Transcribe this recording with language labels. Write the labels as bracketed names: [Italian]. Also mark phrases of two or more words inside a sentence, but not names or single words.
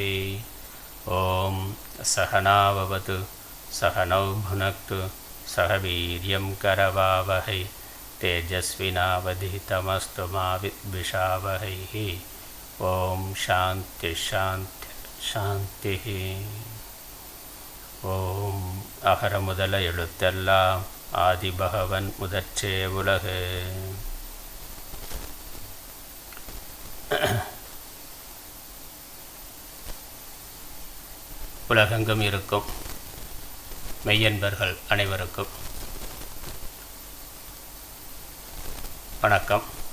[Sanskrit] ओम सहनाववतु सहनौ भुनक्तु सह वीर्यं करवावहै तेजस्विनावधीतमस्तु मा विद्विषावहैः. ओम शान्ति शान्ति शान्तिः. [Tamil] ஓம் அகர முதல எழுத்தெல்லாம் ஆதிபகவன் முதற்றே உலகு. உலகெங்கும் இருக்கும் மெய்யன்பர்கள் அனைவருக்கும் வணக்கம்.